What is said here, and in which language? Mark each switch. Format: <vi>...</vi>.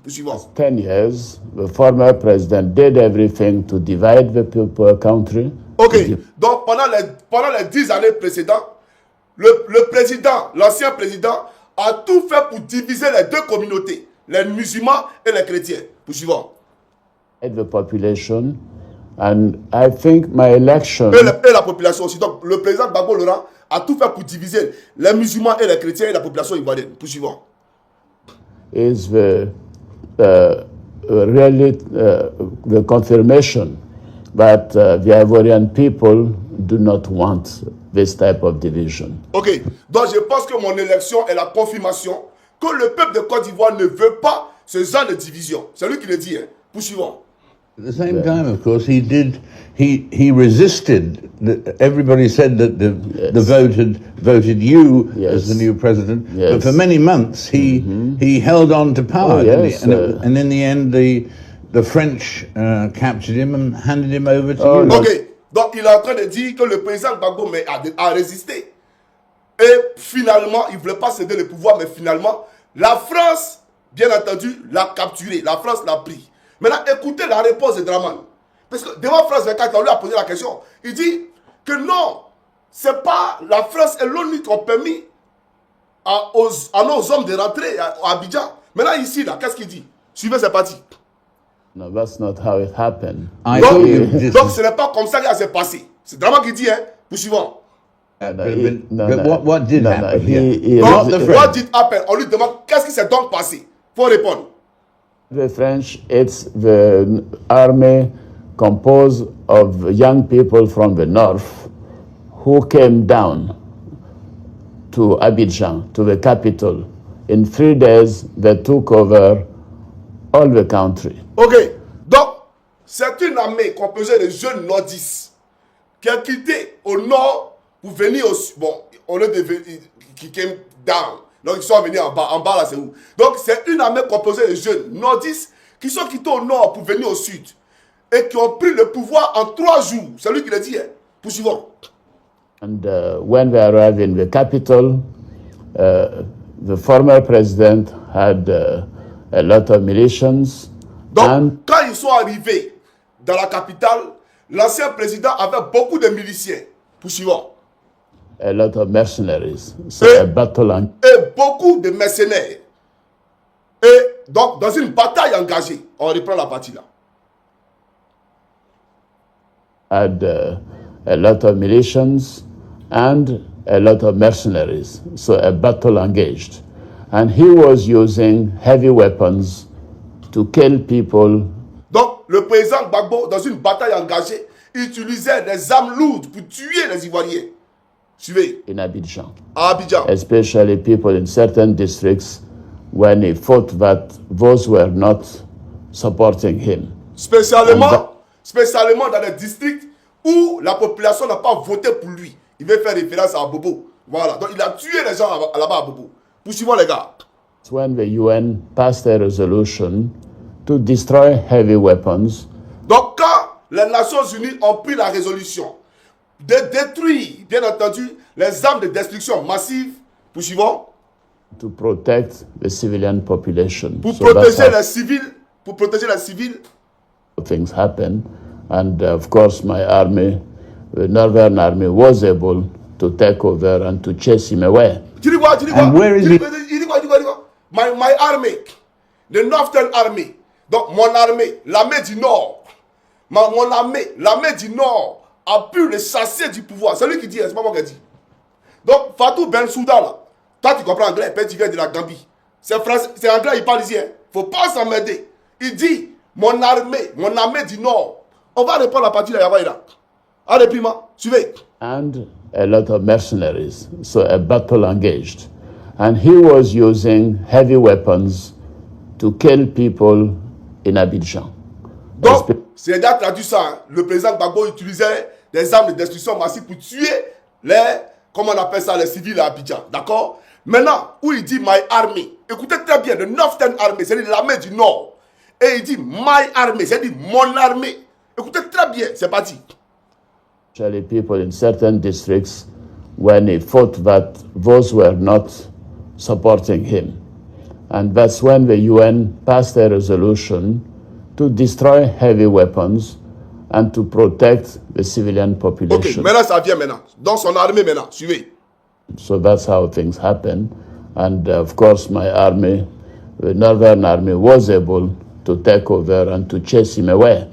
<fr>Suivant.</fr> <en>10 years, the former president did everything to divide the country. Ok.</en> <fr>Donc, pendant les 10 années précédentes, le président, l'ancien président, a tout fait pour diviser les 2 communautés, les musulmans et les chrétiens. Suivant.</fr> <en>The population, and I think my election.</en> <fr>Et la population aussi. Donc, le président Gbagbo Laurent a tout fait pour diviser les musulmans et les chrétiens et la population ivoirienne. Suivant.</fr> <en>Is really the confirmation that the Ivorian people do not want this type of division.</en> <fr>Ok, donc je pense que mon élection est la confirmation que le peuple de Côte d'Ivoire ne veut pas ce genre de division. C'est lui qui le dit, hein. Poursuivons.</fr> <en>At the same time, of course, he resisted. Everybody said that the vote had voted you as the new president, but for many months he held on to power, and in the end the French captured him and handed him over to you.</en> <fr>Ok, donc il est en train de dire que le président Gbagbo a résisté et finalement il ne voulait pas céder le pouvoir, mais finalement la France, bien entendu, l'a capturé, la France l'a pris. Maintenant, écoutez la réponse de Draman. Parce que devant France 24, on lui a posé la question. Il dit que non, c'est pas la France et l'ONU qui ont permis à nos hommes de rentrer à Abidjan. Maintenant, ici, là, qu'est-ce qu'il dit? Suivez, c'est parti.</fr> <en>No, that's not how it happened.</en> <fr>Donc, ce n'est pas comme ça que ça s'est passé. C'est Draman qui dit, hein, poursuivons.</fr> <en>What did happen? What did happen?</en> <fr>On lui demande qu'est-ce qui s'est donc passé. Il faut répondre.</fr> <en>The French, it's the army composed of young people from the north who came down to Abidjan, to the capital. In 3 days, they took over all the country.</en> <fr>Ok, donc c'est une armée composée de jeunes nordistes qui a quitté au nord pour venir au sud. Bon, on est qui</fr> <en>came down.</en> <fr>Donc ils sont venus en bas là c'est où? Donc c'est une armée composée de jeunes nordistes qui sont quittés au nord pour venir au sud et qui ont pris le pouvoir en 3 jours. C'est lui qui l'a dit, hein. Poursuivons.</fr> <en>And when they arrived in the capital, the former president had a lot of militias.</en> <fr>Donc quand ils sont arrivés dans la capitale, l'ancien président avait beaucoup de miliciens. Poursuivons.</fr> <en>A lot of mercenaries. So</en> <fr>et beaucoup de mercenaires. Et donc, dans une bataille engagée, on reprend la partie là.</fr> <en>Had a lot of militias and a lot of mercenaries. So a battle engaged. And he was using heavy weapons to kill people.</en> <fr>Donc, le président Gbagbo, dans une bataille engagée, utilisait des armes lourdes pour tuer les Ivoiriens. Suivez.</fr> <en>In Abidjan.</en> <fr>À Abidjan.</fr> <en>Especially people in certain districts when he thought that those were not supporting him.</en> <fr>Spécialement dans les districts où la population n'a pas voté pour lui. Il veut faire référence à Bobo. Voilà. Donc il a tué les gens là-bas à Bobo. Poursuivons les gars.</fr> <en>When the UN passed a resolution to destroy heavy weapons.</en> <fr>Donc quand les Nations Unies ont pris la résolution de détruire, bien entendu, les armes de destruction massive, poursuivons.</fr> <en>To protect the civilian population.</en> <fr>Pour protéger les civils, pour protéger les civils.</fr> <en>Things happen, and of course my army the Northern Army was able to take over and to chase him away. And where is he? My army, the Northern Army,</en> <fr>donc mon armée, l'armée du Nord, mon armée, l'armée du Nord a pu le chasser du pouvoir. C'est lui qui dit, c'est pas moi qui dis. Donc Fatou Bensouda là, toi tu comprends anglais, puis tu viens de la Gambie. C'est anglais, il parle ici. Faut pas s'emmerder. Il dit, mon armée du Nord. On va répondre à partir de là. Allez, Prima, suivez.</fr> <en>And a lot of mercenaries, so a battle engaged. And he was using heavy weapons to kill people in Abidjan.</en> <fr>Donc, c'est déjà traduit ça. Hein. Le président Gbagbo utilisait des armes de destruction massive pour tuer les, comment on appelle ça, les civils à Abidjan. D'accord? Maintenant, où il dit</fr> <en>my army,</en> <fr>écoutez très bien, le</fr> <en>Northern Army,</en> <fr>c'est-à-dire l'armée du Nord. Et il dit</fr> <en>my army,</en> <fr>c'est-à-dire mon armée. Écoutez très bien, c'est parti.</fr> <en>Actually, people in certain districts, when he thought that those were not supporting him. And that's when the UN passed a resolution to destroy heavy weapons and to protect the civilian population.</en> <fr>Ok, maintenant ça vient maintenant. Dans son armée maintenant, suivez.</fr> <en>So that's how things happen. And of course, my army, the Northern Army, was able to take over and to chase him away.</en>